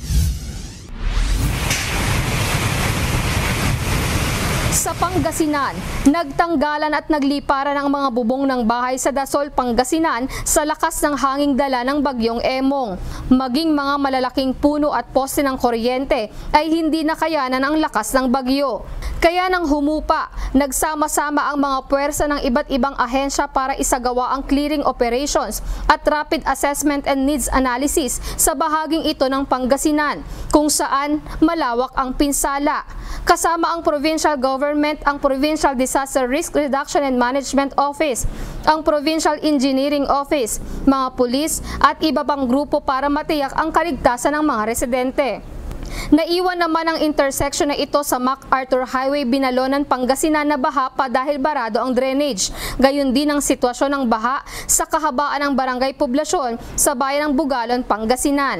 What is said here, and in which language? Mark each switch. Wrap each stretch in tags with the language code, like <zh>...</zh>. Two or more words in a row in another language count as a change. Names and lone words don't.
<tl>Sa Pangasinan, nagtanggalan at nagliparan ang mga bubong ng bahay sa Dasol, Pangasinan sa lakas ng hanging dala ng bagyong Emong. Maging mga malalaking puno at poste ng kuryente ay hindi nakayanan ang lakas ng bagyo. Kaya nang humupa, nagsama-sama ang mga puwersa ng iba't ibang ahensya para isagawa ang</tl> <en>clearing operations</en> <tl>at</tl> <en>rapid assessment and needs analysis</en> <tl>sa bahaging ito ng Pangasinan, kung saan malawak ang pinsala. Kasama ang</tl> <en>provincial government,</en> <tl>ang Provincial Disaster Risk Reduction and Management Office, ang Provincial Engineering Office, mga pulis at iba pang grupo para matiyak ang kaligtasan ng mga residente. Naiwan naman ang intersection na ito sa MacArthur Highway, Binalonan, Pangasinan na baha pa dahil barado ang drainage. Gayon din ang sitwasyon ng baha sa kahabaan ng barangay poblasyon sa bayan ng Bugalon, Pangasinan.</tl>